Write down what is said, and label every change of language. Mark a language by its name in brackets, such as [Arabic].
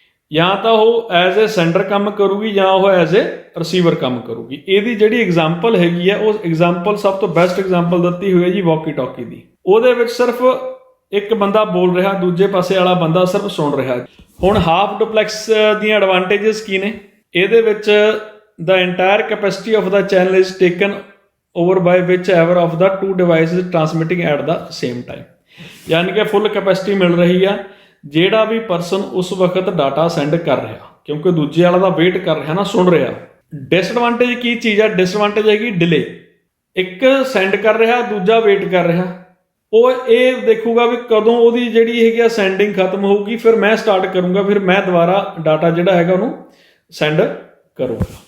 [Punjabi] ਜਾਂ ਤਾਂ ਉਹ ਐਜ਼ ਏ ਸੈਂਡਰ ਕੰਮ ਕਰੂਗੀ ਜਾਂ ਉਹ ਐਜ਼ ਏ ਰਿਸੀਵਰ ਕੰਮ ਕਰੂਗੀ। ਇਹਦੀ ਜਿਹੜੀ ਐਗਜ਼ਾਮਪਲ ਹੈਗੀ ਆ ਉਹ ਐਗਜ਼ਾਮਪਲ ਸਭ ਤੋਂ ਬੈਸਟ ਐਗਜ਼ਾਮਪਲ ਦਿੱਤੀ ਹੋਈ ਹੈ ਜੀ ਵਾਕੀ ਟਾਕੀ ਦੀ। ਉਹਦੇ ਵਿੱਚ ਸਿਰਫ ਇੱਕ ਬੰਦਾ ਬੋਲ ਰਿਹਾ, ਦੂਜੇ ਪਾਸੇ ਵਾਲਾ ਬੰਦਾ ਸਿਰਫ ਸੁਣ ਰਿਹਾ। ਹੁਣ ਹਾਫ ਡੁਪਲੈਕਸ ਦੀਆਂ ਐਡਵਾਂਟੇਜਸ ਕੀ ਨੇ? ਇਹਦੇ ਵਿੱਚ [English] the entire capacity of the channel is taken over by whichever of the two devices transmitting at the same time। [Punjabi] ਯਾਨੀ ਕਿ ਫੁੱਲ ਕੈਪੈਸਿਟੀ ਮਿਲ ਰਹੀ ਆ ਜਿਹੜਾ ਵੀ ਪਰਸਨ ਉਸ ਵਕਤ ਡਾਟਾ ਸੈਂਡ ਕਰ ਰਿਹਾ, ਕਿਉਂਕਿ ਦੂਜੇ ਵਾਲਾ ਦਾ ਵੇਟ ਕਰ ਰਿਹਾ ਨਾ, ਸੁਣ ਰਿਹਾ। ਡਿਸਐਡਵਾਂਟੇਜ ਕੀ ਚੀਜ਼ ਆ? ਡਿਸਐਡਵਾਂਟੇਜ ਹੈਗੀ ਡਿਲੇ। ਇੱਕ ਸੈਂਡ ਕਰ ਰਿਹਾ, ਦੂਜਾ ਵੇਟ ਕਰ ਰਿਹਾ। ਉਹ ਇਹ ਦੇਖੂਗਾ ਵੀ ਕਦੋਂ ਉਹਦੀ ਜਿਹੜੀ ਹੈਗੀ ਆ ਸੈਂਡਿੰਗ ਖਤਮ ਹੋਊਗੀ, ਫਿਰ ਮੈਂ ਸਟਾਰਟ ਕਰੂੰਗਾ, ਫਿਰ ਮੈਂ ਦੁਬਾਰਾ ਡਾਟਾ ਜਿਹੜਾ ਹੈਗਾ ਉਹਨੂੰ ਸੈਂਡ ਕਰੂੰਗਾ।